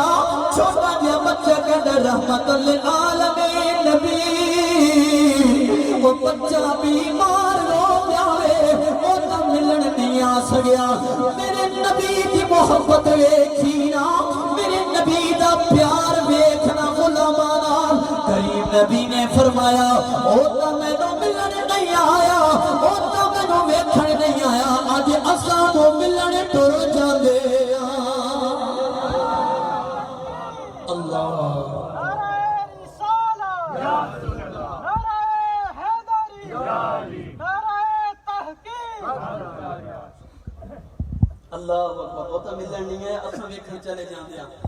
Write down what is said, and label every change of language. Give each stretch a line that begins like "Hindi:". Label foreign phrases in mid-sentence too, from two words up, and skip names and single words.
Punjabi: چھوٹا جہا بچہ کہندا
Arabic: رحمت للعالمین
Punjabi: نبی،
Urdu: وہ بچہ بیمار ہو گیا ہے،
Punjabi: وہ تو ملن نہیں آ سکیا، میرے نبی دی محبت ویکھی نا، میرے نبی دا پیار ویکھنا غلاماں نال، کریم نبی نے فرمایا او تو مینوں ملن نہیں آیا، او تو مینوں ویکھن نہیں آیا، اج اساں نوں ملن ٹر جاندے ہاں۔
Arabic: اللہ اللہ اکبر،
Punjabi: وہ تو ملن نہیں ہے، اساں ویکھن چلے جاندے ہاں۔